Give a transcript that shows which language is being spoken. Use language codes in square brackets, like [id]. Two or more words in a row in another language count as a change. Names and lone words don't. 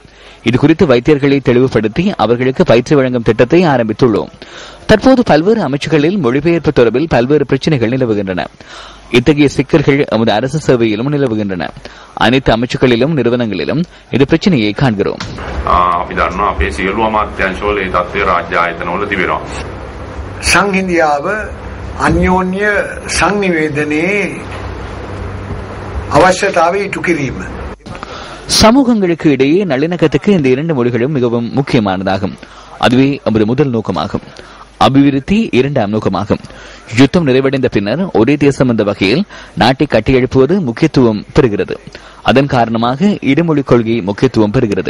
[ta] இதுகுறித்து வைத்தியர்களை தெளிவுபடுத்தி அவர்களுக்கு பயிற்சி வழங்கும் திட்டத்தை ஆரம்பித்துள்ளோம். தற்போது பல்வேறு அமைச்சுகளில் மொழிபெயர்ப்பு தொடர்பில் பல்வேறு பிரச்சினைகள் நிலவுகின்றன. இத்தகைய சிக்கல்கள் எமது அரசு சேவையிலும் நிலவுகின்றன. அனைத்து அமைச்சுகளிலும் நிறுவனங்களிலும் இது பிரச்சனையை காண்கிறோம். [si] සංහිඳියාව අන්‍යෝන්‍ය සංනිවේදනයේ අවශ්‍යතාවය ඉටු කිරීම. [ta] சமூகங்களுக்கு இடையே நல்லிணக்கத்துக்கு இந்த 2 மொழிகளும் மிகவும் முக்கியமானதாகும். அதுவே நமது முதல் நோக்கமாகும். அபிவிருத்தி 2ஆம் நோக்கமாகும். யுத்தம் நிறைவடைந்த பின்னர் ஒரே தேசம் என்ற வகையில் நாட்டை கட்டியெழுப்புவது முக்கியத்துவம் பெறுகிறது. அதன் காரணமாக இருமொழி கொள்கை முக்கியத்துவம் பெறுகிறது.